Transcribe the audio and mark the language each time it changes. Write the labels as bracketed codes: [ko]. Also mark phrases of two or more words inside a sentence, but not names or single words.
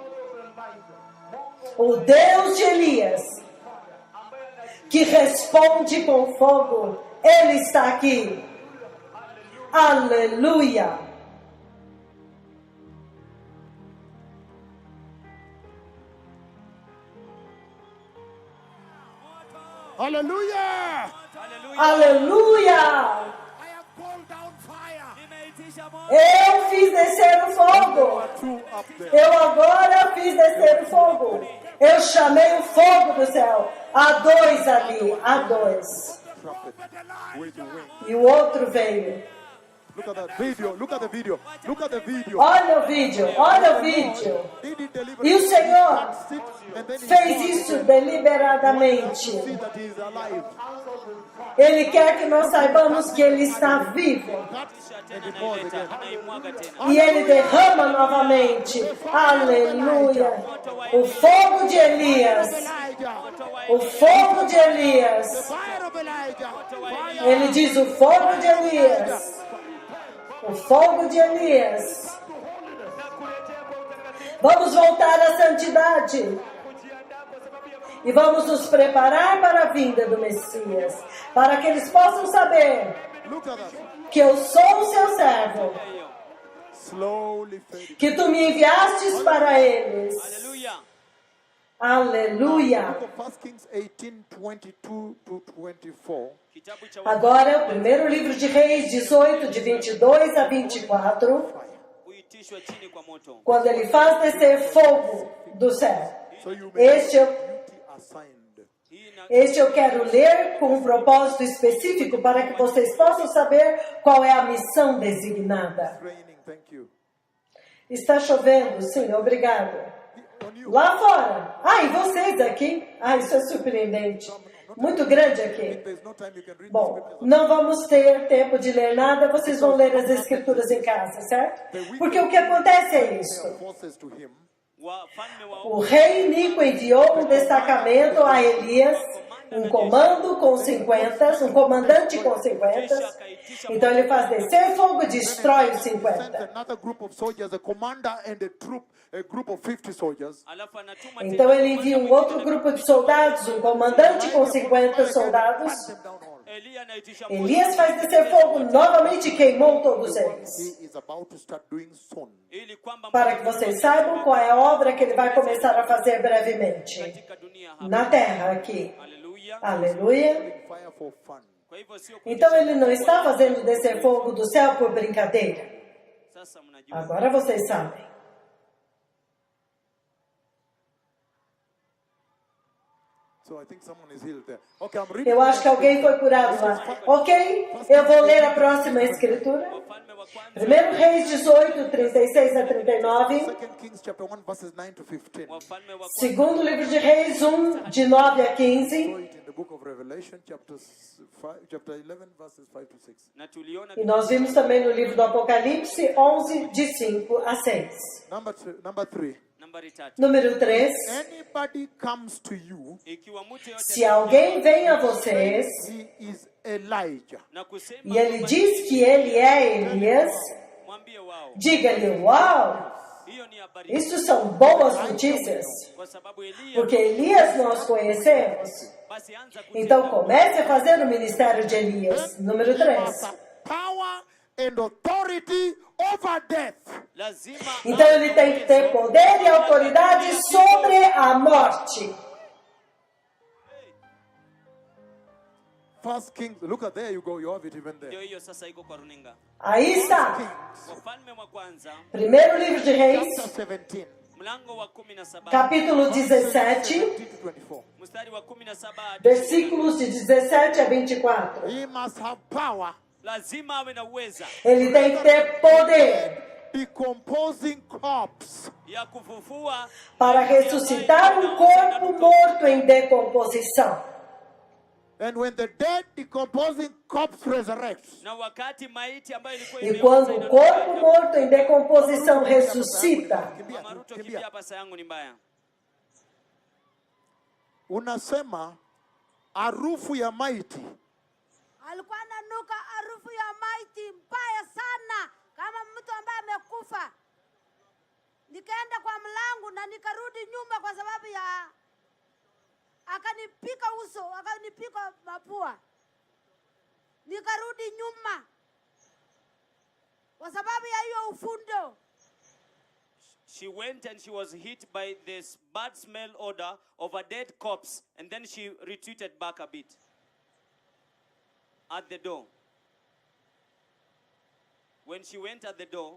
[pt] O Deus de Elias, que responde com fogo, Ele está aqui. Aleluia. Hallelujah! Aleluia. [en] I have called down fire. [pt] Eu fiz descer o fogo. [en] Two up there. [pt] Eu agora fiz descer o fogo. Eu chamei o fogo do céu. Há dois ali, há dois. [en] Trumpet with the wind. [pt] E o outro veio. [en] Look at that video. Look at the video. Look at the video. [pt] Olha o vídeo, olha o vídeo. [en] Did it deliberately. [pt] E o Senhor [en] Sit, and then he [pt] fez [en] falls [pt] isso [en] again. [pt] deliberadamente. [en] See that he is alive. [pt] Ele quer que nós saibamos que Ele está vivo. [en] And he falls again. [sw] Anaimwaga tena. [pt] E Ele derrama novamente. Aleluia. O fogo de Elias. Elijah. O fogo de Elias. [en] Fire of Elijah. Fire. [pt] Ele diz o fogo de Elias. O fogo de Elias. Vamos voltar à santidade. E vamos nos preparar para a vinda do Messias. Para que eles possam saber [en] Look at that. [pt] que eu sou o seu servo. [en] Slowly fading. [pt] Que tu me enviastes para eles. Haleluya. Aleluia. [en] Book of 1 Kings 18, 22 to 24. [sw] Kitabu cha [pt] Agora, o primeiro livro de Reis 18, de 22 a 24. [sw] kuitishwa chini kwa moto. [pt] Quando ele faz descer fogo do céu. [en] So you may [pt] Este eu, [en] duty assigned. [sw] Hii na [pt] este eu quero ler com um propósito específico para que vocês possam saber qual é a missão designada. [en] Raining, thank you. [pt] Está chovendo, sim, obrigado. [en] On you. [pt] Lá fora. Ah, e vocês aqui? Ah, isso é surpreendente. Muito grande aqui. [en] There's no time you can read the Bom, scriptures. [pt] não vamos ter tempo de ler nada, vocês vão ler as escrituras em casa, certo? Porque o que acontece é isso. [en] Forces to him. [sw] wafalme wa [pt] O rei Nico enviou um destacamento a Elias, um comando com 50, um comandante com 50. Então ele faz descer fogo e destrói os [en] Sends 50. another group of soldiers, a commander and a group of 50 soldiers. [sw] alafu anatuma [pt] Então [sw] tena [pt] ele envia um outro grupo de soldados, um comandante com 50 soldados. [en] Burn them down all. [sw] Eliya anaitisha moto. [pt] Elias faz descer fogo novamente e queimou todos eles. [en] He is about to start doing soon. [sw] Ili kwamba [pt] Para que vocês saibam qual é a obra que ele vai começar a fazer brevemente. [sw] katika dunia hapa. [pt] Na terra aqui. Haleluya. Aleluia. [en] Fire for fun. [sw] Kwa hivyo sio [pt] Então ele não está fazendo descer fogo do céu por brincadeira. [sw] sasa mnajua. [pt] Agora vocês sabem. [en] So I think someone is healed there. Okay, I'm reading. [pt] Eu acho que alguém foi curado lá. Ok? Eu vou ler a próxima escritura. [sw] Wafalme wa kwanza [pt] 1 Reis 18, 36 a 39. [en] 2 Kings chapter 1 verses 9 to 15. [sw] Wafalme wa kwanza [pt] Segundo livro de Reis 1, de 9 a 15. [en] Saw it in the book of Revelation chapter 11 verses 5 to 6. [sw] na tuliona [pt] E nós vimos também no livro do Apocalipse 11, de 5 a 6. [en] Number 3. [sw] nambari 3. [pt] Número 3. [en] Anybody comes to you, [sw] Ikiwa mtu yote [pt] Se alguém vem a vocês [en] he is Elijah. [sw] na kusema [pt] e ele [sw] kwamba [pt] diz que ele é Elias, [sw] mwambie wao, [pt] diga-lhe: uau, [sw] hiyo ni habari [pt] isso são boas notícias, [sw] kwa sababu Eliya [pt] porque Elias nós conhecemos. [sw] basi anza [pt] Então comece a fazer o ministério de Elias. Número [en] He must 3. have power and authority over death. [sw] lazima [pt] Então ele tem que ter poder e autoridade sobre a morte. [en] First Kings, look at there you go, you have it even [sw] ndio [en] there. [sw] hiyo sasa iko kwa runinga. [pt] Aí está. [en] Kings, [sw] Wafalme wa kwanza [pt] Primeiro livro de Reis, [en] chapter 17, [sw] mlango wa 17 [pt] capítulo 17, [en] 17 to 24. [sw] mstari wa 17 hadi [pt] versículos de 17 a 24. [en] He must have power, [sw] lazima awe na uweza [pt] Ele tem que ter poder [en] decomposing corpse. [sw] ya kufufua [pt] para ressuscitar um corpo morto em decomposição. [en] And when the dead decomposing corpse resurrects, [sw] na wakati maiti ambayo ilikuwa [pt] E quando o corpo morto em decomposição ressuscita, [sw] Mama Ruto kimbia hapa, saa yangu ni mbaya. unasema harufu ya maiti alikuwa ananuka harufu ya maiti mbaya sana, kama mtu ambaye amekufa. Nikaenda kwa mlango na nikarudi nyumba kwa sababu ya akanipika uso, akanipika mapua. Nikarudi nyuma kwa sababu ya hiyo ufundo. [en] She went and she was hit by this bad smell odor of a dead corpse, and then she retreated back a bit at the door. When she went at the door,